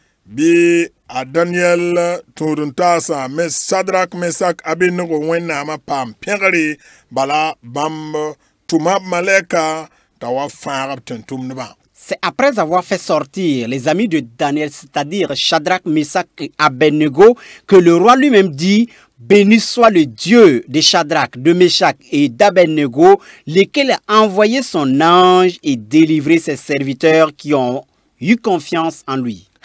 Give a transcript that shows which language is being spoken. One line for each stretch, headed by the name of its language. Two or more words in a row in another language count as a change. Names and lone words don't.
Mossi: bi a Daniel turuntasa mes Sadrak Mesak Abednego wennama pam pengari bala bamb tumab maleka tawa farab tentum neba.
French: C'est après avoir fait sortir les amis de Daniel, c'est-à-dire Shadrach, Meshach et Abednego, que le roi lui-même dit: béni soit le Dieu de Shadrach, de Meshach et d'Abednego, lequel a envoyé son ange et délivré ses serviteurs qui ont eu confiance en lui.